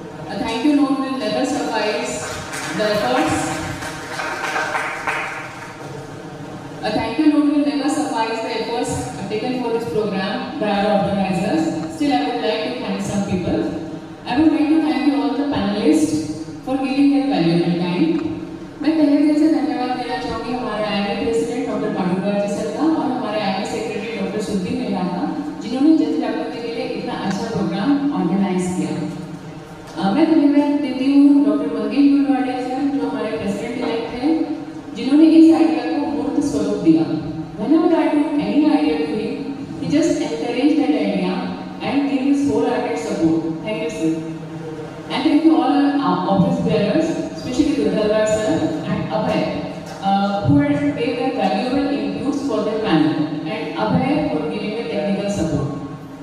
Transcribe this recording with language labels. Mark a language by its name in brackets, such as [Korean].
[English] A thank you note will never suffice the efforts. A thank you note will never suffice the efforts taken for this program by our organizers. Still, I would like to thank some people. I would like to thank you all the panelists for giving their valuable time. [Hindi] मैं पहले दिल से धन्यवाद देना चाहूँगी हमारे IMA president doctor Mandurkar जी sir का और हमारे IMA secretary doctor Sudhir Mehra का, जिन्होंने जन जागृति के लिए इतना अच्छा प्रोग्राम ऑर्गेनाइज किया। मैं धन्यवाद देती हूँ डॉक्टर मंगेश गुलवाड़िया सर, जो हमारे प्रेसिडेंट इलेक्ट हैं, जिन्होंने इस आइडिया को मूर्त स्वरूप दिया। [English] Whenever I do any idea to him, he just encouraged that idea and gave his wholehearted support. Thank you, sir. And thank you all our office bearers, especially Dudhalwar sir and Abhay, who had gave their valuable inputs for their panel, and Abhay for giving the technical support.